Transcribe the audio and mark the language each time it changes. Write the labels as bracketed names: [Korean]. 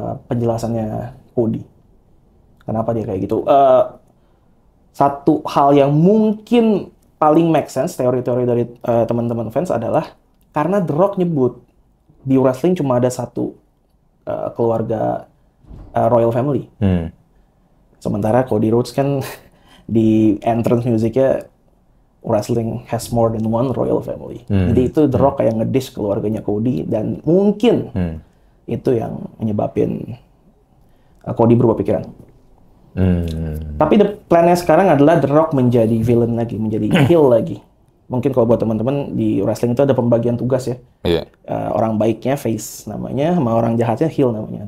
[Indonesian] Penjelasannya Cody. Kenapa dia kayak gitu? Satu hal yang mungkin paling make sense, teori-teori dari teman-teman fans adalah karena The Rock nyebut di wrestling cuma ada satu keluarga royal family. Sementara Cody Rhodes kan di entrance musicnya [English] wrestling has more than one royal family. [Indonesian] Jadi itu The Rock kayak ngedish keluarganya Cody, dan mungkin itu yang menyebabin Cody berubah pikiran. Tapi plan-nya sekarang adalah The Rock menjadi villain lagi, menjadi heel lagi. Mungkin kalau buat teman-teman di wrestling itu ada pembagian tugas ya. Orang baiknya face namanya, sama orang jahatnya heel namanya.